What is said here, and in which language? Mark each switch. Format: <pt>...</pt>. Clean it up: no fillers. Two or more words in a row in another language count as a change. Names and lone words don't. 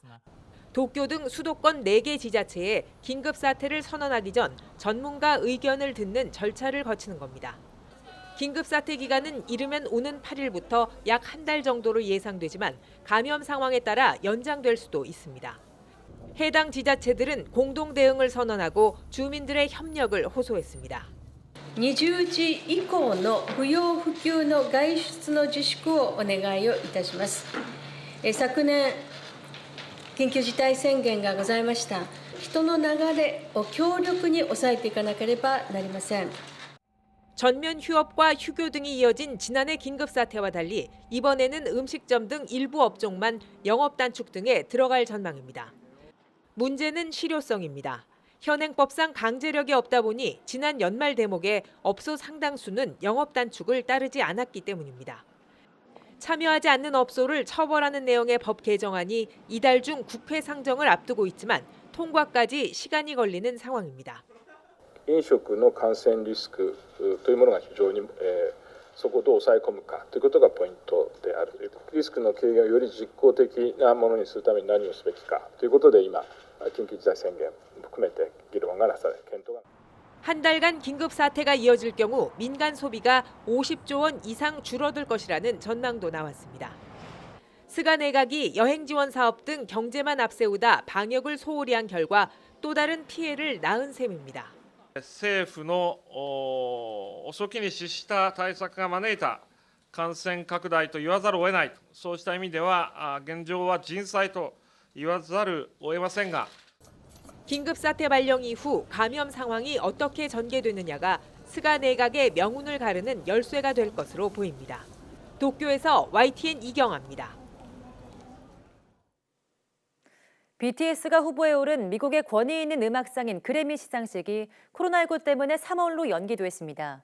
<ko>도쿄 등 수도권 4개 지자체에 긴급사태를 선언하기 전 전문가 의견을 듣는 절차를 거치는 겁니다. 긴급사태 기간은 이르면 오는 8일부터 약 한 달 정도로 예상되지만 감염 상황에 따라 연장될 수도 있습니다. 해당 지자체들은 공동 대응을 선언하고 주민들의 협력을 호소했습니다.</ko> <ja>20 時以降の不要不急の外出の自粛をお願いをいたします。昨年緊急事態宣言がございました。人の流れを強力に抑えていかなければなりません。</ja> <ko>전면 휴업과 휴교 등이 이어진 지난해 긴급사태와 달리 이번에는 음식점 등 일부 업종만 영업 단축 등에 들어갈 전망입니다. 문제는 실효성입니다. 현행법상 강제력이 없다 보니 지난 연말 대목에 업소 상당수는 영업 단축을 따르지 않았기 때문입니다. 참여하지 않는 업소를 처벌하는 내용의 법 개정안이 이달 중 국회 상정을 앞두고 있지만 통과까지 시간이 걸리는 상황입니다.</ko> <ja>飲食の感染リスクというものが非常に、そこをどう抑え込むかということがポイントである。リスクの軽減をより実効的なものにするために何をすべきかということで今緊急事態宣言も含めて議論がなされ検討が。</ja> <ko>한 달간 긴급 사태가 이어질 경우 민간 소비가 50조 원 이상 줄어들 것이라는 전망도 나왔습니다. 스가 내각이 여행 지원 사업 등 경제만 앞세우다 방역을 소홀히 한 결과 또 다른 피해를 낳은 셈입니다.</ko> <ja>政府の遅きに失した対策が招いた感染拡大と言わざるを得ない、そうした意味では現状は人災と言わざるを得ませんが</ja> <ko>긴급사태 발령 이후 감염 상황이 어떻게 전개되느냐가 스가 내각의 명운을 가르는 열쇠가 될 것으로 보입니다. 도쿄에서 YTN 이경아입니다. BTS가 후보에 오른 미국의 권위 있는 음악상인 그래미 시상식이 코로나19 때문에 3월로 연기됐습니다.</ko>